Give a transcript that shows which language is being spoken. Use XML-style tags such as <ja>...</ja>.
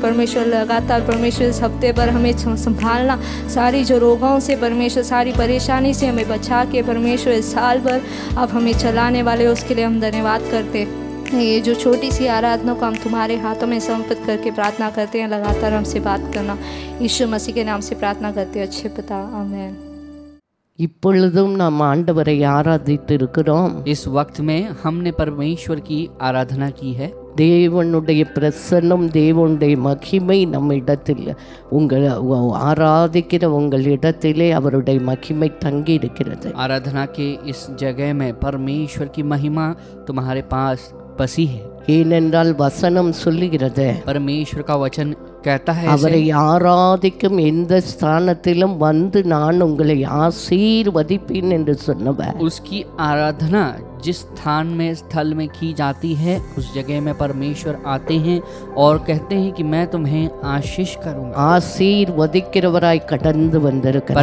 <hi>परमेश्वर लगातार परमेश्वर इस हफ्ते पर हमें संभालना, सारी जो रोगों से परमेश्वर सारी परेशानी से हमें बचा के परमेश्वर इस साल भर आप हमें चलाने वाले हो, उसके लिए हम धन्यवाद करते हैं। ये जो छोटी सी आराधना को हम तुम्हारे हाथों में समर्पित करके प्रार्थना करते हैं, लगातार हमसे बात करना, यीशु मसीह के नाम से प्रार्थना करते हैं, अच्छे पिता, आमीन।</hi> <ta>இப்பொழுதும் நாம் ஆண்டவரை ஆராதித்து இருக்கிறோம்।</ta> <hi>इस वक्त में हमने परमेश्वर की आराधना की है।</hi> <ta>தேவனுடைய பிரசன்னம், தேவனுடைய மகிமை நம்ம இடத்தில், உங்கள் ஆராதிக்கிற உங்கள் இடத்திலே அவருடைய மகிமை தங்கி இருக்கிறது।</ta> <hi>आराधना के इस जगह में परमेश्वर की महिमा तुम्हारे पास बसी है।</hi> <ta>ஏனென்றால் வசனம் சொல்லுகிறது,</ta> <hi>परमेश्वर का वचन कहता है,</hi> <ta>அவரை ஆராதிக்கும் எந்த ஸ்தானத்திலும் வந்து நான் உங்களை ஆசீர்வதிப்பேன் என்று சொன்னவர்।</ta> <hi>उसकी आराधना जिस स्थान में स्थल में की जाती है, उस जगह में परमेश्वर आते हैं और कहते हैं कि मैं तुम्हें आशीष करूंगा।</hi> <ta>ஆசீர்வதிக்கிறவராய் கடந்து வந்திருக்கிறார்।</ta>